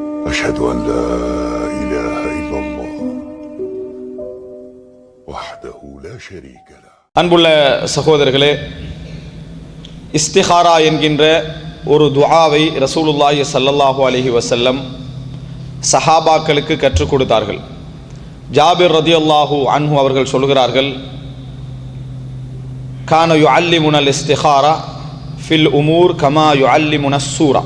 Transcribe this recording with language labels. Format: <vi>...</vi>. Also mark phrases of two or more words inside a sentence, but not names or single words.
<ar>أشهد أن لا إله إلا الله وحده لا شريك له.</ar> <ta>அன்புள்ள சகோதரர்களே, இஸ்திகாரா என்கின்ற ஒரு துஆவை</ta> <ar>رسول الله صلى الله عليه وسلم</ar> <ta>சஹாபாக்களுக்கு கற்றுக் கொடுத்தார்கள்.</ta> <ar>جابر رضي الله عنه</ar> <ta>அவர்கள் சொல்கிறார்கள்,</ta> <ar>كان يعلمنا الاستخارة في الأمور كما يعلمنا السورة.</ar>